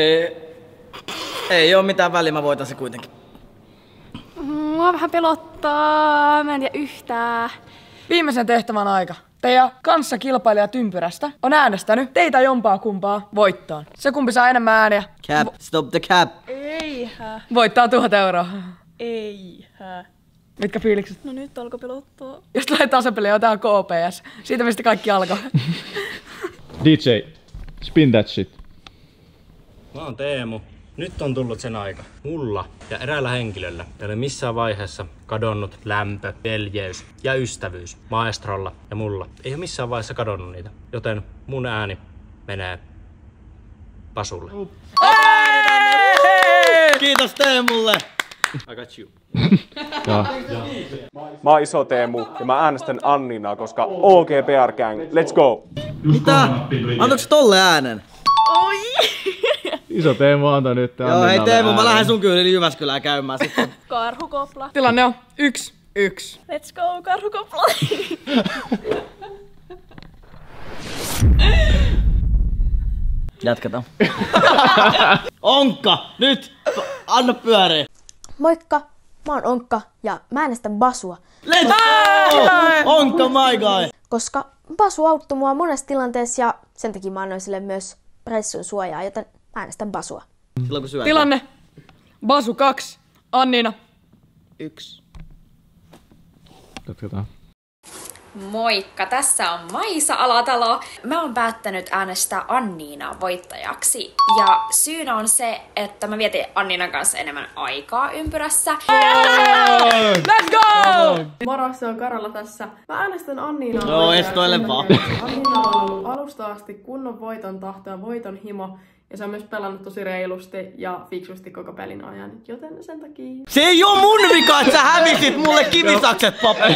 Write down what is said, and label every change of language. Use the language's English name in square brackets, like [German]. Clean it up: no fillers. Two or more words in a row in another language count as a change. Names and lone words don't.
[Finnish] Ei oo mitään väliä, mä voitan se kuitenkin. Mua vähän pelottaa. Mä en tiedä yhtään. Viimeisen tehtävän aika. Teidän kanssakilpailijat ympyrästä on äänestänyt teitä jompaa kumpaa voittoon. Se kumpi saa enemmän ääniä. [English] Cap, stop the cap. [Finnish] Eihä. Voittaa 1000 euroa. Eihä. Mitkä fiilikset? No nyt alkoi pelottaa. Jos tulee tasapeliä, otetaan KPS. Siitä mistä kaikki alkoi. [English] DJ, spin that shit. [Finnish] Mä oon Teemu. Nyt on tullut sen aika. Mulla ja eräällä henkilöllä ei ole missään vaiheessa kadonnut lämpö, veljeys ja ystävyys. Maestrolla ja mulla ei ole missään vaiheessa kadonnut niitä. Joten mun ääni menee Basulle. Kiitos Teemulle. [English] I got you. [Finnish] Mä oon Iso Teemu ja mä äänestän Anninaa, koska OGPR [English] Gang, let's go! [Finnish] Mitä? Antoiko tolle äänen? Oi! Iso Teemu antoi nyt Joo, hei Teemu, mä lähden sun kyydin Jyväskylään käymään sitten. Karhukopla. Tilanne on 1-1. [English] Let's go, [Finnish] karhukopla. Jatketaan. Onkka, nyt! Anna pyöriä. Moikka, mä oon Onkka ja mä äänestän Basua, [English] Let's go! Onkka my guy! [Finnish] koska Basu auttoi mua monessa tilanteessa ja sen takia mä annoin sille myös reissun suojaa, joten mä äänestän Basua. Silloin kun syöt. Tilanne. Basu 2. Annina 1. Jatketaan. Moikka, tässä on Maisa Alatalo. Mä oon päättänyt äänestää Anniinaa voittajaksi. Ja syynä on se, että mä vietin Anniinan kanssa enemmän aikaa ympyrässä. [English] Let's go! [Finnish] Moro, se on Karola tässä. Mä äänestän Anniinaa. Joo, estoile vaan. Anniina on ollut alusta asti kunnon voiton tahto ja voiton himo. Ja se on myös pelannut tosi reilusti ja fiksusti koko pelin ajan, joten sen takia... Se ei oo mun vika, että sä hävisit mulle kivisakset, pappi!